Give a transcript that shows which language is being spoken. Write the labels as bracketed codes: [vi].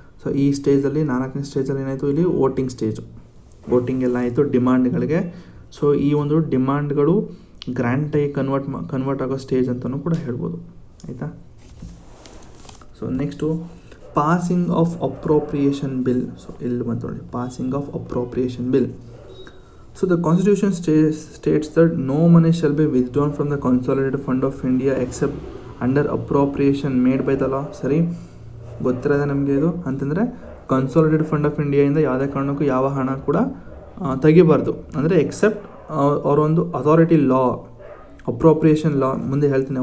[kn] So ಈ ಸ್ಟೇಜಲ್ಲಿ 4ನೇ ಸ್ಟೇಜಲ್ಲಿ ಏನಾಯಿತು, ಇಲ್ಲಿ ವೋಟಿಂಗ್ ಎಲ್ಲ ಆಯಿತು ಡಿಮಾಂಡ್ಗಳಿಗೆ. ಸೊ ಈ ಒಂದು ಡಿಮಾಂಡ್ಗಳು ಗ್ರ್ಯಾಂಟಾಗಿ ಕನ್ವರ್ಟ್ ಆಗೋ ಸ್ಟೇಜ್ ಅಂತಲೂ ಕೂಡ ಹೇಳ್ಬೋದು, ಆಯಿತಾ. [en] So next passing of appropriation bill. [kn] So ಇಲ್ಲಿ ಬಂತು ನೋಡಿ, passing off appropriation bill. [en] So the constitution states that no money shall be withdrawn from the consolidated fund of India except under appropriation made by the law. [kn] ಸರಿ, ಗೊತ್ತಿರೋದೆ ನಮಗೆ ಇದು ಅಂತಂದರೆ consolidated fund of ಇಂಡಿಯಾಯಿಂದ ಯಾವುದೇ ಕಾರಣಕ್ಕೂ ಯಾವ ಹಣ ಕೂಡ ತೆಗಿಬಾರ್ದು. ಅಂದರೆ ಎಕ್ಸೆಪ್ಟ್ ಅವರೊಂದು ಅಥಾರಿಟಿ ಲಾ, ಅಪ್ರೋಪ್ರಿಯೇಷನ್ ಲಾ ಮುಂದೆ ಹೇಳ್ತೀನಿ.